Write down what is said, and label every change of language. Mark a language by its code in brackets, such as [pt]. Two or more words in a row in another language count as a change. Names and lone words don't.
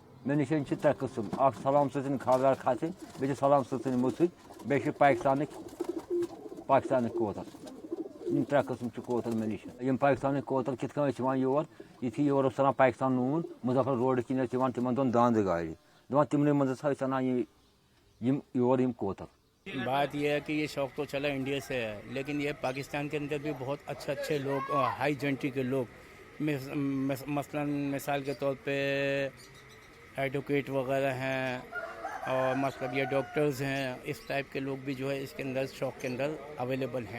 [ks] مےٚ نِش چھِ ترٛےٚ قٕسٕم اَکھ سلام سٕژنۍ خاردار کھَسٕنۍ بیٚیہِ چھِ سلام سٕژنۍ مُژٕرۍ بیٚیہِ چھِ پاکِستانٕکۍ کوتَر یِم ترٛےٚ قٕسٕم چھِ کوتَر مےٚ نِش یِم پاکِستانٕکۍ کوتَر کِتھ کٔنۍ ٲسۍ یِوان یور یُتھُے یور اوس ژَلان پاکِستان نوٗن مُظفر روڈٕ کِنۍ ٲسۍ یِوان تِمن دۄن داندٕ گاڑِ دَپان تِمنٕے منٛز ہسا ٲسۍ اَنان یور یِم کوتَر [ur] بات یہ ہے کہ یہ شوق تو چلا انڈیا سے ہے لیکن یہ پاکستان کے اندر بھی بہت اچھے لوگ ہائی جنٹی کے لوگ مثلاً مثال کے طور پہ ایڈوکیٹ وغیرہ ہیں اور مطلب یہ ڈاکٹرز ہیں اس ٹائپ کے لوگ بھی جو ہے اس کے اندر شوق کے اندر اویلیبل ہیں.